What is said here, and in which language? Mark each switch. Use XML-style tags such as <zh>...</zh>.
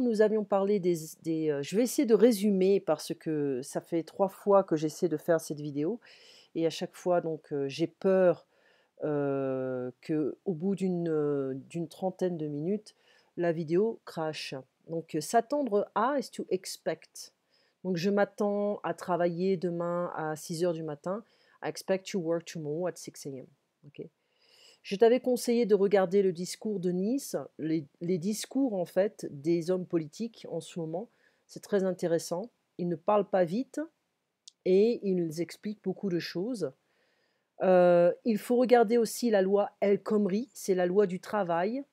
<fr>Nous avions parlé je vais essayer de résumer parce que ça fait 3 fois que j'essaie de faire cette vidéo et à chaque fois donc j'ai peur qu'au bout d'une trentaine de minutes, la vidéo crache. Donc, s'attendre à</fr> <en>is to expect.</en> <fr>Donc, je m'attends à travailler demain à 6 heures du matin.</fr> <en>I expect to work tomorrow at 6 a.m. Okay.</en> <fr>Je t'avais conseillé de regarder le discours de Nice, les discours en fait des hommes politiques en ce moment. C'est très intéressant. Ils ne parlent pas vite et ils expliquent beaucoup de choses. Il faut regarder aussi la loi El Khomri, c'est la loi du travail.</fr>